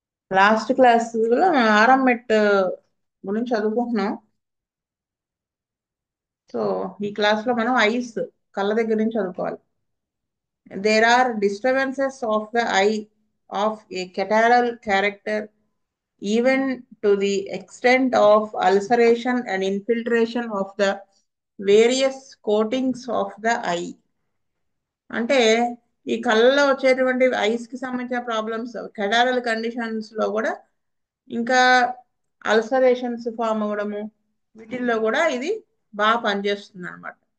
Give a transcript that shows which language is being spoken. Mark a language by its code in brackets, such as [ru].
[te] Last class లో ఆరం మెట్ గురించి చదువుకుంటున్నాం. సో ఈ క్లాస్ లో మనం ఐస్ కళ్ళ దగ్గర నుంచి చదువుకోవాలి. [en] There are disturbances of the eye of a catarrhal character even to the extent of ulceration and infiltration of the various coatings of the eye. [te] అంటే ఈ కళ్ళలో వచ్చేటువంటి ఐస్ కి సంబంధించిన ప్రాబ్లమ్స్ కెటారల్ కండిషన్స్ లో కూడా ఇంకా అల్సరేషన్స్ ఫామ్ అవ్వడము వీటిల్లో కూడా ఇది బాగా పనిచేస్తుంది అనమాట.